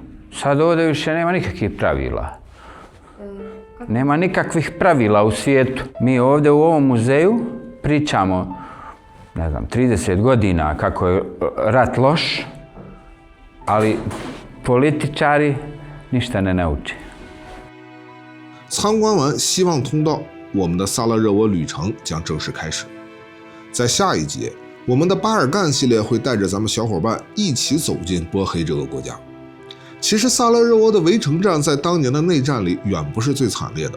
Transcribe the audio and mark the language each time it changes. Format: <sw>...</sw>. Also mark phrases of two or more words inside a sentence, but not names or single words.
<bs>Sad ovdje više nema nikakvih pravila. Nema nikakvih pravila u svijetu. Mi ovdje u ovom muzeju pričamo, ne znam, 30 godina kako je rat loš, ali političari ništa ne nauče.</bs> <zh>参观完希望通道，我们的萨拉热窝旅程将正式开始。在下一节，我们的巴尔干系列会带着咱们小伙伴一起走进波黑这个国家。其实萨拉热窝的围城战在当年的内战里远不是最惨烈的。</zh>